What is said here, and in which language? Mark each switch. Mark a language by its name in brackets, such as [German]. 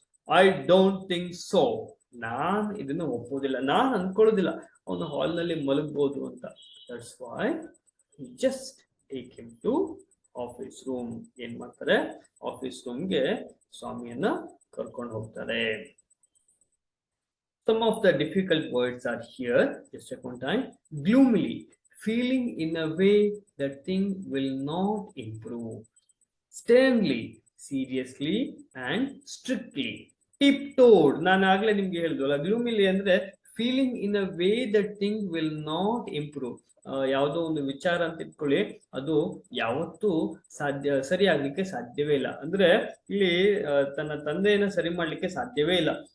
[English] I don't think so, [Kannada] ನಾನ್ ಇದನ್ನ ಒಪ್ಪೋದಿಲ್ಲ, ನಾನ್ ಅನ್ಕೊಳ್ಳೋದಿಲ್ಲ ಅವನು ಹಾಲ್ ನಲ್ಲಿ ಮಲಗ್ಬೋದು ಅಂತ. [English] That's why just take him to office room. [Kannada] ಏನ್ ಮಾಡ್ತಾರೆ, ಆಫೀಸ್ ರೂಮ್ಗೆ ಸ್ವಾಮಿಯನ್ನ ಕರ್ಕೊಂಡು ಹೋಗ್ತಾರೆ. [English] Some of the difficult words are here. Just check one time. Gloomily, feeling in a way that thing will not improve. Sternly, seriously and strictly. Tiptoed. [Kannada] ನಾನು ಆಗ್ಲೇ ನಿಮ್ಗೆ ಹೇಳಿದ್ವಲ್ಲ, [English] Gloomily ಅಂದ್ರೆ feeling in a way that thing will not improve. [Kannada] ಯಾವುದೋ ಒಂದು ವಿಚಾರ ಅಂತ ಇಟ್ಕೊಳ್ಳಿ, ಅದು ಯಾವತ್ತೂ ಸರಿ ಆಗ್ಲಿಕ್ಕೆ ಸಾಧ್ಯವೇ ಇಲ್ಲ. ಅಂದ್ರೆ ಇಲ್ಲಿ ತನ್ನ ತಂದೆಯನ್ನ ಸರಿ ಮಾಡ್ಲಿಕ್ಕೆ ಸಾಧ್ಯವೇ ಇಲ್ಲ.